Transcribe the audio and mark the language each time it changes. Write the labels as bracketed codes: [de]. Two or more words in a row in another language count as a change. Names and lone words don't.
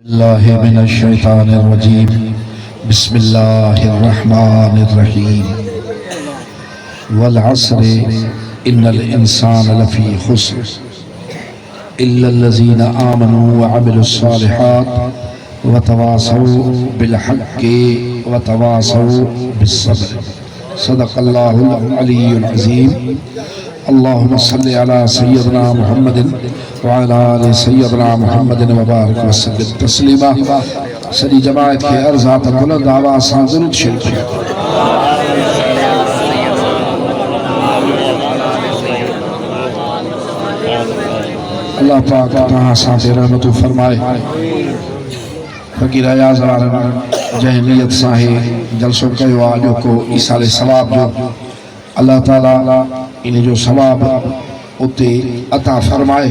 [ar] بسم الله الرحمن الرحيم بسم الله الرحمن الرحيم والعصر إن الإنسان لفي خسر إلا الذين آمنوا وعملوا الصالحات وتواصوا بالحق وتواصوا بالصبر. صدق الله العلي العظيم. اللهم صل على سيدنا محمد وعلى آل سيدنا محمد وبارك وسلم تسليما. [sd] सॼी जमात खे अर्ज़ा त बुलंद आवाज़ सां दुरूद शरीफ़ अल्लाह पाक तव्हां सां ते रहमतूं फरमाए। फ़क़ीर अयाज़ वारनि जंहिं नियत सां ही जलसो कयो आहे जो को ईसाल सवाब जो अल्लाह ताला इन जो सवाब उते अता फरमाए।